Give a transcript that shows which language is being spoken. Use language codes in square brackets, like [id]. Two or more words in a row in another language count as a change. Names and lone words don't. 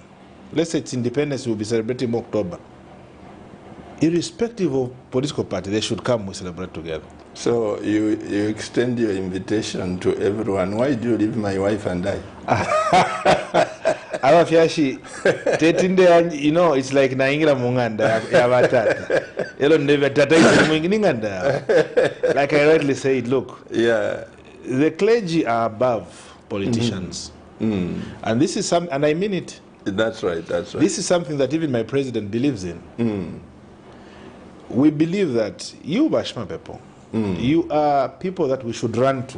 [en] Let's say it's independence, we'll be celebrating October. Irrespective of political party, they should come, we celebrate together. So you extend your invitation to everyone. Why do you leave my wife and I? You know, it's like [bem] naingira munganda yavatata. [en] Elo never tata like I rightly said, look, the clergy are above politicians. And this is some, and I mean it. That's right, that's right. This is something that even my president believes in. We believe that you, Bashma people, you are people that we should run to.